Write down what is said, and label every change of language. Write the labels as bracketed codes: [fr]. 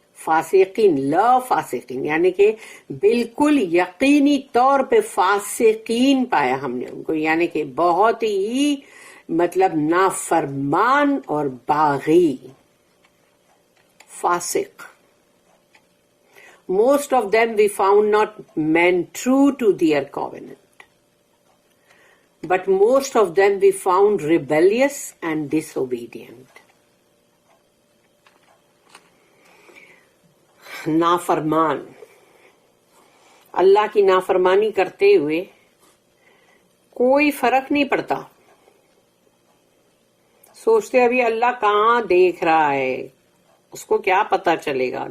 [ur] فاسقین لا فاسقین، یعنی کہ بالکل یقینی طور پہ فاسقین پایا ہم نے ان کو، یعنی کہ بہت ہی مطلب نافرمان اور باغی، فاسق. [en] Most of them we found not men true to their covenant, but most of them we found rebellious and disobedient. [ur] نافرمان، اللہ کی نافرمانی کرتے ہوئے کوئی فرق نہیں پڑتا، سوچتے ابھی اللہ کہاں دیکھ رہا ہے، اس کو کیا پتا چلے گا.